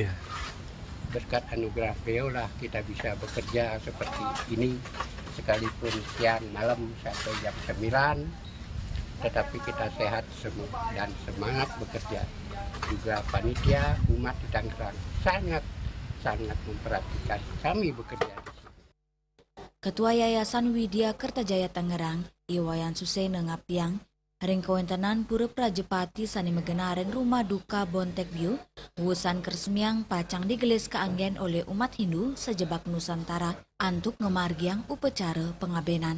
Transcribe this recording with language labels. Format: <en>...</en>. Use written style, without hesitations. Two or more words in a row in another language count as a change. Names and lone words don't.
<id>Berkat anugerah beliau lah kita bisa bekerja seperti ini, sekalipun siang malam sampai jam 9, tetapi kita sehat semua dan semangat bekerja. Juga panitia umat di Tangerang sangat memperhatikan kami bekerja di sini. Ketua Yayasan</id> <ban>Widya Kertajaya Tangerang, Iwayan Susena Ngapiang, Ring kawentenan Pura Prajepati sani megenareng rumah duka Bontek View, wusan keresmiang pacang digelis keanggen oleh umat Hindu sejebak Nusantara antuk ngemargiang upacara pengabenan.</ban>